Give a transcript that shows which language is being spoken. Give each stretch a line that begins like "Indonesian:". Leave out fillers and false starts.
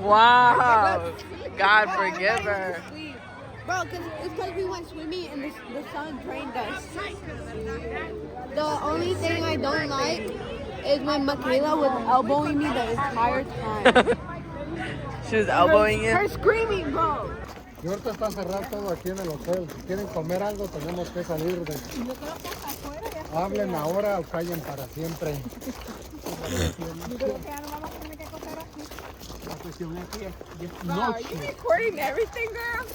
English: Wow. God forgive her. Bro, it's because we went swimming and the sun trained us. The only thing I don't like is when Michaela was elbowing me the entire time. She was elbowing Her you. screaming, bro.
Spanish: Y ahorita está cerrado todo aquí en el hotel. Si quieren comer algo, tenemos que salir de. Hablen ahora o callen para siempre.
English: Are you recording everything, girl?